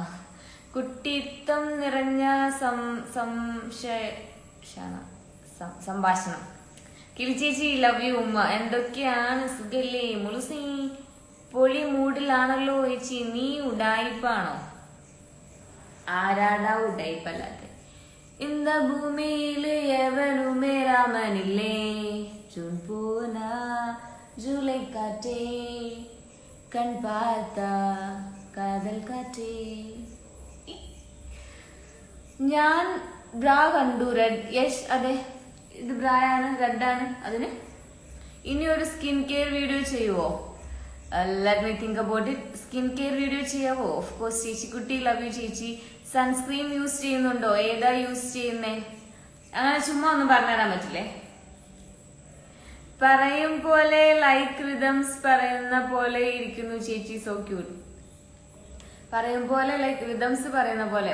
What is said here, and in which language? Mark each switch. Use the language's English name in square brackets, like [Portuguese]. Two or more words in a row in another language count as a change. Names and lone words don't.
[Malayalam] കുട്ടിത്തം നിറഞ്ഞ സംഭാഷണം. കിളി ചേച്ചി [English] love you [Malayalam] ഉമ്മ. എന്തൊക്കെയാണ് സുഖല്ലേ മുളുസി? പൊളി മൂഡിലാണല്ലോ ചേച്ചി. നീ ഉഡായിപ്പാണോ? ആരാടാ ഉഡായിപ്പല്ലാത്ത? [Tamil] இந்த பூமியில எவனுமே ராமனில்லே. ஜூன் போனா ஜூலை காற்றே கண் பார்த்தா காதல் காற்றே. [Malayalam] ഞാൻ ബ്രാ കണ്ടു. റെഡ്. യെസ് അതെ, ഇത് ബ്രായാണ്, റെഡാണ്. അതിന് ഇനി ഒരു [English] skin care video [Malayalam] ചെയ്യുവോ? [English] let me think about it. skin care video [Malayalam] ചെയ്യാവോ? [English] of course [Malayalam] ചേച്ചി കുട്ടി, [English] love you [Malayalam] ചേച്ചി. [English] sunscreen use [Malayalam] ചെയ്യുന്നുണ്ടോ? ഏതാ യൂസ് ചെയ്യുന്നേ? അങ്ങനെ ചുമ്മാ ഒന്നും പറഞ്ഞുതരാൻ പറ്റില്ലേ? പറയും പോലെ ലൈക്ക് റിതംസ് പറയുന്ന പോലെ ഇരിക്കുന്നു ചേച്ചി. [English] so cute. [Malayalam] പറയും പോലെ ലൈക്ക് റിതംസ് പറയുന്ന പോലെ.